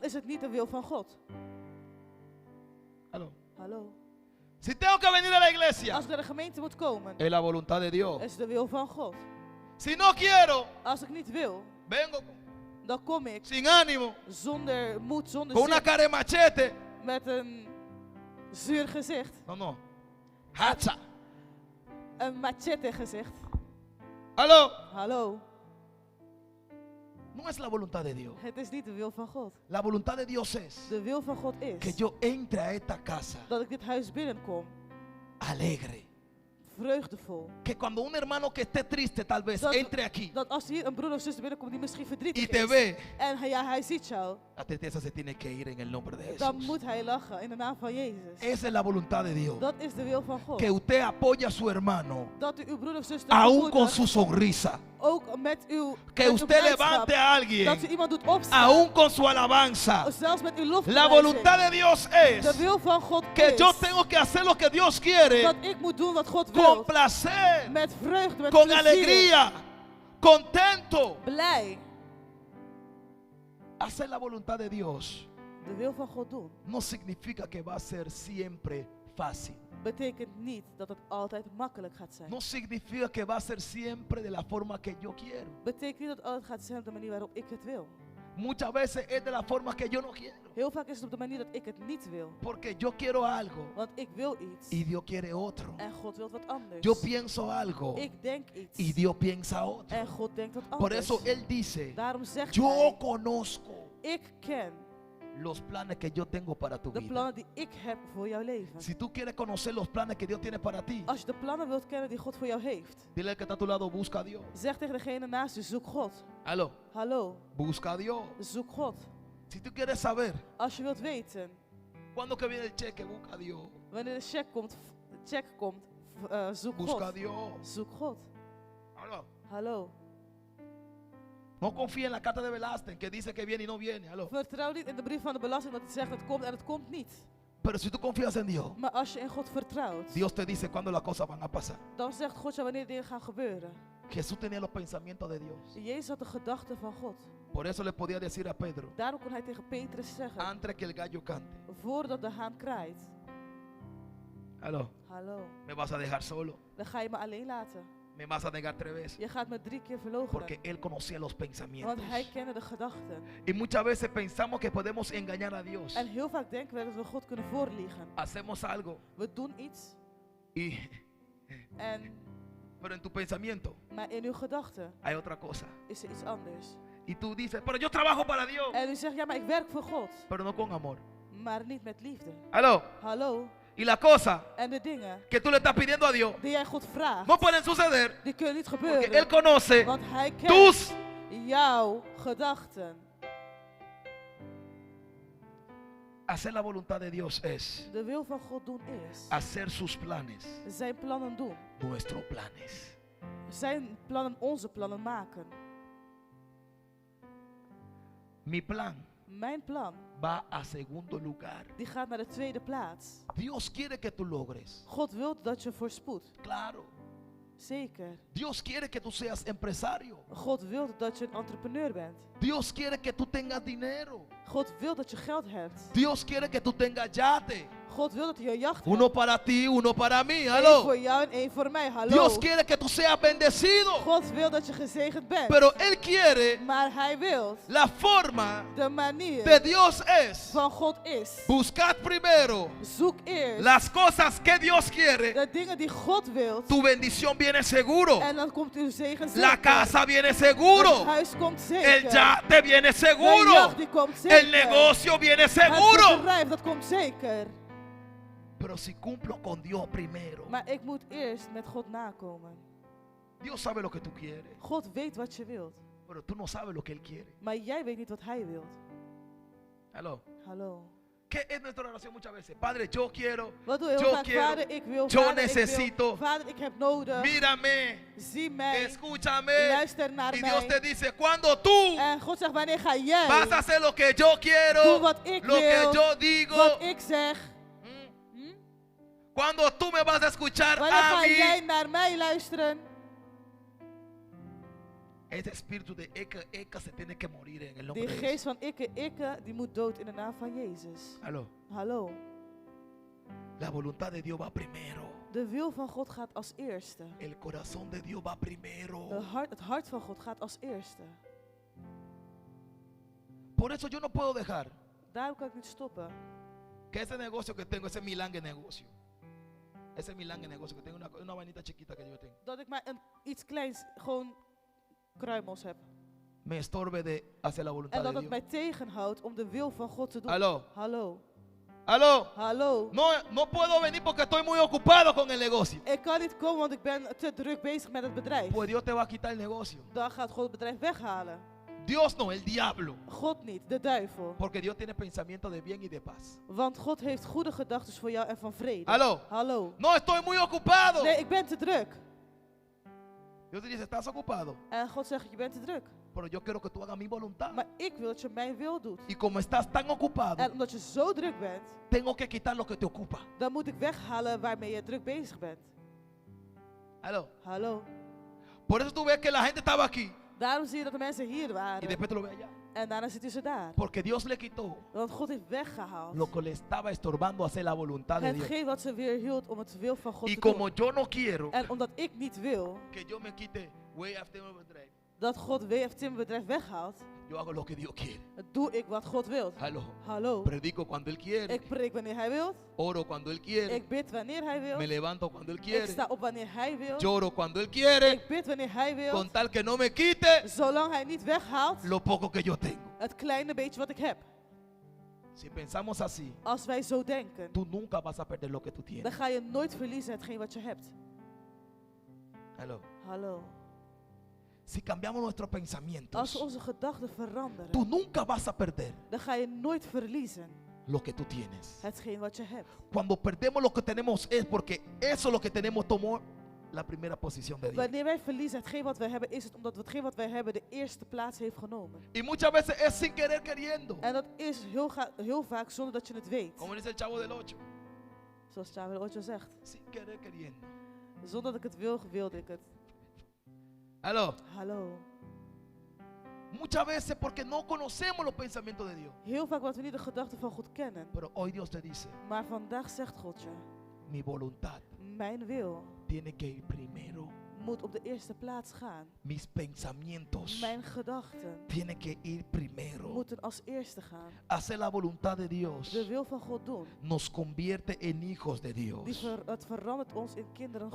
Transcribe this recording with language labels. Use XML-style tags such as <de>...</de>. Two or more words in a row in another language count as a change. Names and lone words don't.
<nl>dan is het niet de wil van God.</nl> <es>Aló.</es> <nl>Hallo.</nl> <es>Si tengo que venir a la iglesia,</es> <nl>Als ik naar de gemeente moet komen,</nl> <es>es la voluntad de Dios.</es> <nl>is de wil van God.</nl> <es>Si no quiero,</es> <nl>Als ik niet wil,</nl> <es>vengo</es> <nl>dan kom ik</nl> <es>sin ánimo,</es> <nl>zonder moed, zonder</nl> <es>con una</es> <nl>zin,</nl> <es>cara de machete.</es> <nl>met een zuur gezicht,</nl> <es>No, no. Hacha.</es> <nl>een machete gezicht.</nl> <es>Aló.</es> <nl>Hallo.</nl> <es>No es la voluntad de Dios.</es> <nl>Het is niet de wil van God.</nl> <es>La voluntad de Dios es</es> <nl>De wil van God</nl> <es>que</es> <nl>is</nl> <es>yo entre a esta casa</es> <nl>dat ik dit huis binnenkom,</nl> <es>alegre.</es> <nl>vreugdevol.</nl> <es>Que cuando un hermano que esté triste tal vez</es> <nl>Dat,</nl> <es>entre aquí</es> <nl>dat als hier een broeder of zuster binnenkomt die misschien</nl> <es>y</es> <nl>verdrietig</nl> <es>te</es> <nl>is,</nl> <es>ve,</es> <nl>en hij ziet jou,</nl> <es>la tristeza se tiene que ir en el nombre de</es> <nl>dan</nl> <es>Jesús.</es> <nl>moet hij lachen in de naam van Jezus.</nl> <es>Esa es la voluntad de Dios.</es> <nl>Dat is de wil van God.</nl> <es>Que usted apoye a su hermano</es> <nl>Dat u uw broeder of zuster</nl> <es>aún con</es> <nl>bemoedigt,</nl> <es>su sonrisa.</es> <nl>ook met uw,</nl> <es>Que</es> <nl>met uw</nl> <es>usted</es> <nl>blijdschap.</nl> <es>levante a</es> <nl>Dat u</nl> <es>alguien</es> <nl>iemand doet opstaan,</nl> <es>aún con su alabanza.</es> <nl>zelfs met uw</nl> <es>La</es> <nl>lofprijzing.</nl> <es>voluntad de Dios</es> <nl>De</nl> <es>es</es> <nl>wil van God</nl> <es>que</es> <nl>is</nl> <es>yo tengo que hacer lo que Dios quiere</es> <nl>dat ik moet doen wat God</nl> <es>con</es> <nl>wil.</nl> <es>placer,</es> <nl>Met vreugde, met</nl> <es>con</es> <nl>plezier,</nl> <es>alegría, contento.</es> <nl>blij.</nl> <es>Hacer la voluntad de Dios</es> <nl>De wil van God doen</nl> <es>no significa que va a ser siempre fácil.</es> <nl>betekent niet dat het altijd makkelijk gaat zijn.</nl> <es>No significa que va a ser siempre de la forma que yo quiero.</es> <nl>Betekent niet dat het altijd gaat zijn op de manier waarop ik het wil.</nl> <es>Muchas veces es de la forma que yo no quiero.</es> <nl>Heel vaak is het op de manier dat ik het niet wil.</nl> <es>Porque yo quiero algo</es> <nl>Want ik wil iets</nl> <es>y Dios quiere otro.</es> <nl>en God wil wat anders.</nl> <es>Yo pienso algo</es> <nl>Ik denk iets</nl> <es>y Dios piensa otro.</es> <nl>en God denkt wat</nl> <es>Por</es> <nl>anders.</nl> <es>eso Él dice,</es> <nl>Daarom zegt</nl> <es>yo</es> <nl>hij,</nl> <es>conozco</es> <nl>ik ken</nl> <es>los planes que yo tengo para tu</es> <nl>de</nl> <es>vida.</es> <nl>plannen die ik heb voor jouw leven.</nl> <es>Si tú quieres conocer los planes que Dios tiene para ti,</es> <nl>Als je de plannen wilt kennen die God voor jou heeft,</nl> <es>dile al que está a tu lado, busca a Dios.</es> <nl>zeg tegen degene naast je, zoek God.</nl> <es>Aló,</es> <nl>Hallo,</nl> <es>busca a Dios.</es> <nl>zoek God.</nl> <es>Si tú quieres saber</es> <nl>Als je wilt weten</nl> <es>cuándo que viene el cheque, busca a Dios.</es> <nl>wanneer de check komt, zoek</nl> <es>Busca a</es> <nl>God.</nl> <es>Dios.</es> <nl>Zoek God.</nl> <es>Aló.</es> <nl>Hallo.</nl> <es>No confía en la carta de Velázquez que dice que viene y no viene. Aló.</es> <nl>Vertrouw niet in de brief van de belasting dat het zegt het komt en het komt niet.</nl> <es>Pero si tú confías en Dios,</es> <nl>Maar als je in God vertrouwt,</nl> <es>Dios te dice cuándo las cosas van a pasar.</es> <nl>dan zegt God je wanneer dingen gaan gebeuren.</nl> <es>Jesús tenía los pensamientos de Dios.</es> <nl>Jezus had de gedachten van God.</nl> <es>Por eso le podía decir a Pedro,</es> <nl>Daarom kon hij tegen Petrus zeggen,</nl> <es>antes que el gallo cante,</es> <nl>voordat de haan kraait,</nl> <es>aló,</es> <nl>hallo,</nl> <es>me vas a dejar solo,</es> <nl>dan ga je me alleen laten.</nl> <es>me vas a negar 3 veces.</es> <nl>Je gaat me 3 keer verloochenen.</nl> <es>Porque Él conocía los pensamientos.</es> <nl>Want hij kende de gedachten.</nl> <es>Y muchas veces pensamos que podemos engañar a Dios.</es> <nl>En heel vaak denken we dat we God kunnen voorliegen.</nl> <es>Hacemos algo,</es> <nl>We doen iets,</nl> <es>pero en tu pensamiento</es> <nl>maar in uw gedachten</nl> <es>hay otra cosa.</es> <nl>is er iets anders.</nl> <es>Y tú dices, pero yo trabajo para Dios,</es> <nl>En u zegt, ja, maar ik werk voor God.</nl> <es>pero no con amor.</es> <nl>Maar niet met liefde.</nl> <es>Aló.</es> <nl>Hallo.</nl> <es>Y la cosa</es> <nl>En de dingen</nl> <es>que tú le estás pidiendo a Dios</es> <nl>die jij God vraagt,</nl> <es>no pueden suceder</es> <nl>die kunnen niet</nl> <es>porque</es> <nl>gebeuren.</nl> <es>Él conoce</es> <nl>Want hij kent</nl> <es>tus.</es> <nl>jouw gedachten.</nl> <es>Hacer la voluntad de Dios es</es> <nl>De wil van God doen is</nl> <es>hacer sus planes,</es> <nl>zijn plannen doen.</nl> <es>nuestros planes.</es> <nl>Zijn plannen onze plannen maken.</nl> <es>Mi plan</es> <nl>Mijn plan,</nl> <es>va a segundo lugar.</es> <nl>die gaat naar de tweede plaats.</nl> <es>Dios quiere que tú logres.</es> <nl>God wil dat je voorspoedt.</nl> <es>Claro.</es> <nl>Zeker.</nl> <es>Dios quiere que tú seas empresario.</es> <nl>God wil dat je een entrepreneur bent.</nl> <es>Dios quiere que tú tengas dinero.</es> <nl>God wil dat je geld hebt.</nl> <es>Dios quiere que tú tengas yate.</es> <nl>God wil dat hij een jacht</nl> <es>Uno</es> <nl>hebt.</nl> <es>para ti, uno para mí.</es> <nl>Eén</nl> <es>Aló.</es> <nl>voor jou en één voor mij. Hallo.</nl> <es>Dios quiere que tú seas bendecido.</es> <nl>God wil dat je gezegend bent.</nl> <es>Pero Él quiere,</es> <nl>Maar hij wil,</nl> <es>la forma</es> <nl>de manier</nl> <es>de Dios es</es> <nl>van God is.</nl> <es>buscar primero</es> <nl>Zoek eerst</nl> <es>las cosas que Dios quiere.</es> <nl>de dingen die God wil.</nl> <es>Tu bendición viene seguro.</es> <nl>En dan komt uw zegen</nl> <es>La</es> <nl>zeker.</nl> <es>casa viene</es> <nl>Het</nl> <es>seguro.</es> <nl>huis komt</nl> <es>El</es> <nl>zeker.</nl> <es>yate viene</es> <nl>De</nl> <es>seguro.</es> <nl>jacht die komt zeker.</nl> <es>El negocio viene</es> <nl>Het</nl> <es>seguro.</es> <nl>bedrijf dat komt zeker.</nl> <es>Pero si cumplo con Dios primero,</es> <nl>Maar ik moet eerst met God nakomen.</nl> <es>Dios sabe lo que tú quieres,</es> <nl>God weet wat je wilt.</nl> <es>pero tú no sabes lo que Él quiere.</es> <nl>Maar jij weet niet wat hij wilt.</nl> <es>Aló.</es> <nl>Hallo.</nl> <es>¿Qué es nuestra oración muchas veces? Padre, yo quiero,</es> <nl>Wat doe je heel</nl> <es>yo</es> <nl>vaak?</nl> <es>quiero,</es> <nl>Vader, ik wil.</nl> <es>yo</es> <nl>Vader,</nl> <es>necesito.</es> <nl>ik wil. Vader, ik heb nodig.</nl> <es>mírame,</es> <nl>Zie mij.</nl> <es>escúchame.</es> <nl>Luister naar</nl> <es>Y Dios te</es> <nl>mij.</nl> <es>dice, cuando tú</es> <nl>En God zegt, wanneer ga jij</nl> <es>vas a hacer lo que yo quiero,</es> <nl>doe wat ik</nl> <es>lo que</es> <nl>wil,</nl> <es>yo digo,</es> <nl>wat ik zeg.</nl> <es>mm, cuando tú me vas a escuchar</es> <nl>Wanneer</nl> <es>a</es> <nl>ga jij</nl> <es>mí,</es> <nl>naar mij luisteren?</nl> <es>ese espíritu de Eka se tiene que morir en el nombre</es> <nl>Die</nl> <es>de</es> <nl>geest</nl> <es>Jesús.</es> <nl>van ikke, die moet dood in de naam van Jezus.</nl> <es>Aló.</es> <nl>Hallo.</nl> <es>La voluntad de Dios va primero.</es> <nl>De wil van God gaat als eerste.</nl> <es>El corazón de Dios va primero.</es> <nl>Het hart van God gaat als eerste.</nl> <es>Por eso yo no puedo dejar</es> <nl>Daarom kan ik niet stoppen.</nl> <es>que ese negocio que tengo, ese milangue negocio, ese milangue negocio que tengo, una vainita chiquita que yo tengo,</es> <nl>Dat ik maar iets kleins, gewoon kruimels heb.</nl> <es>me estorbe de hacer la</es> <nl>En</nl> <es>voluntad</es> <nl>dat</nl> <es>de</es> <nl>het</nl> <es>Dios.</es> <nl>mij tegenhoudt om de wil van God te doen.</nl> <es>Aló.</es> <nl>Hallo.</nl> <es>Aló.</es> <nl>Hallo.</nl> <es>No puedo venir porque estoy muy ocupado con el negocio.</es> <nl>Ik kan niet komen, want ik ben te druk bezig met het bedrijf.</nl> <es>Pues Dios te va a quitar el negocio.</es> <nl>Dan gaat God het bedrijf weghalen.</nl> <es>Dios no, el diablo.</es> <nl>God niet, de duivel.</nl> <es>Porque Dios tiene pensamiento de bien y de paz.</es> <nl>Want God heeft goede gedachten voor jou en van vrede.</nl> <es>Aló.</es> <nl>Hallo.</nl> <es>No, estoy muy ocupado.</es> <nl>Nee, ik ben te druk.</nl> <es>Dios te dice, estás ocupado.</es> <nl>En God zegt, je bent te druk.</nl> <es>Pero yo quiero que tú hagas mi voluntad.</es> <nl>Maar ik wil dat je mijn wil doet.</nl> <es>Y como estás tan ocupado,</es> <nl>En omdat je zo druk bent,</nl> <es>tengo que quitar lo que te ocupa.</es> <nl>dan moet ik weghalen waarmee je druk bezig bent.</nl> <es>Aló.</es> <nl>Hallo.</nl> <es>Por eso tú ves que la gente estaba aquí</es> <nl>Daarom zie je dat de mensen hier</nl> <es>y</es> <nl>waren.</nl> <es>después tú lo ves allá.</es> <nl>En daarna zitten ze daar.</nl> <es>Porque Dios le quitó</es> <nl>Want God heeft weggehaald</nl> <es>lo que le estaba estorbando hacer la voluntad de Dios.</es> <nl>hetgeen wat ze weer hield om het wil van God</nl> <es>Y</es> <nl>te</nl> <es>como</es> <nl>doen.</nl> <es>yo no quiero</es> <nl>En omdat ik niet wil</nl> <es>que yo me quite</es> <en>way after my drive,</en> <nl>dat God WF Timberbedrijf weghaalt,</nl> <es>yo hago lo que Dios quiere.</es> <nl>doe ik wat God wil.</nl> <es>Aló.</es> <nl>Hallo.</nl> <es>Predico cuando Él quiere.</es> <nl>Ik preek wanneer hij wil.</nl> <es>Oro cuando Él quiere.</es> <nl>Ik bid wanneer hij</nl> <es>Me</es> <nl>wil.</nl> <es>levanto cuando Él</es> <nl>Ik</nl> <es>quiere.</es> <nl>sta op wanneer hij wil.</nl> <es>Lloro cuando Él quiere.</es> <nl>Ik bid wanneer hij wil.</nl> <es>Con tal que no me quite</es> <nl>Zolang hij niet weghaalt</nl> <es>lo poco que yo tengo.</es> <nl>het kleine beetje wat ik heb.</nl> <es>Si pensamos así,</es> <nl>Als wij zo denken,</nl> <es>tú nunca vas a perder lo que tú</es> <nl>dan</nl> <es>tienes.</es> <nl>ga je nooit verliezen hetgeen wat je hebt.</nl> <es>Aló.</es> <nl>Hallo.</nl> <es>Si cambiamos nuestros</es> <nl>Als we</nl> <es>pensamientos,</es> <nl>onze gedachten veranderen,</nl> <es>tú nunca vas a perder</es> <nl>dan ga je nooit verliezen</nl> <es>lo que tú tienes.</es> <nl>hetgeen wat je hebt.</nl> <es>Cuando perdemos lo que tenemos es porque eso lo que tenemos tomó la primera posición de Dios.</es> <nl>Wanneer wij verliezen hetgeen wat wij hebben, is het omdat hetgeen wat wij hebben de eerste plaats heeft genomen.</nl> <es>Y muchas veces es sin querer queriendo.</es> <nl>En dat is heel vaak zonder dat je het weet.</nl> <es>Como dice el chavo del 8.</es> <nl>Zoals Chabel Ocho zegt.</nl> <es>Sin querer queriendo.</es> <nl>Zonder dat ik het wil, wilde ik het.</nl> <es>Aló.</es> <nl>Hallo.</nl> <es>Muchas veces porque no conocemos los pensamientos de Dios.</es> <nl>Heel vaak wat we niet de gedachten van God kennen.</nl> <es>Pero hoy Dios te dice,</es> <nl>Maar vandaag zegt God je,</nl> <es>mi voluntad</es> <nl>mijn wil</nl> <es>tiene que ir primero.</es> <nl>moet op de eerste plaats gaan.</nl> <es>Mis pensamientos</es> <nl>Mijn gedachten</nl> <es>tienen que ir primero.</es> <nl>moeten als eerste gaan.</nl> <es>Hacer la voluntad de Dios</es> <nl>De wil van God doen.</nl> <es>nos convierte en hijos de Dios.</es> <nl>Het verandert ons in kinderen</nl>